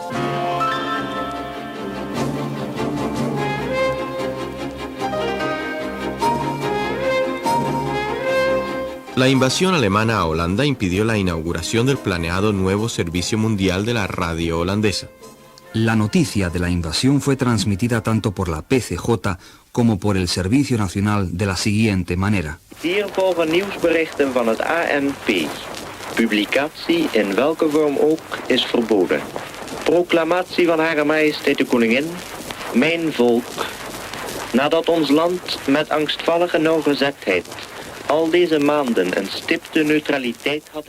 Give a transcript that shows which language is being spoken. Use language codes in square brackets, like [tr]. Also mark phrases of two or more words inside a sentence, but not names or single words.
[es] La invasión alemana a Holanda impidió la inauguración del planeado nuevo servicio mundial de la radio holandesa. La noticia de la invasión fue transmitida tanto por la PCJ como por el Servicio Nacional de la siguiente manera. [nl] Hier volgen nieuwsberichten van het ANP. Publicatie in welke vorm ook is verboden. Proclamatie van Hare Majesteit de Koningin. Mijn volk. Nadat ons land met angstvallige nauwgezetheid al deze maanden een stipte neutraliteit had...